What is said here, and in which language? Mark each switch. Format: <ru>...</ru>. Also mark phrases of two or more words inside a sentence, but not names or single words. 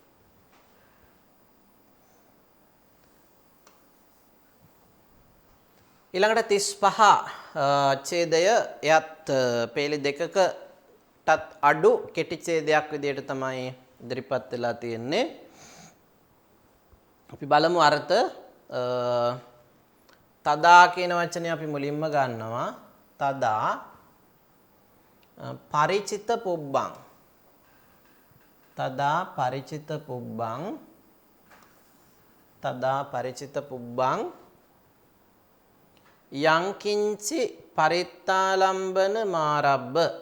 <si>ඊළඟට 35 ඡේදය එයත් පේලි දෙකකටත් අඩු කෙටි ඡේදයක් විදිහට තමයි ඉදිරිපත් වෙලා තියෙන්නේ. අපි බලමු අර්ථ. තදා කියන වචනේ අපි මුලින්ම ගන්නවා.</si> <pi>තදා පරිචිත පුබ්බං. තදා පරිචිත පුබ්බං. තදා පරිචිත පුබ්බං යංකින්චි පරිත්තාලම්බන මාරබ්බ.</pi>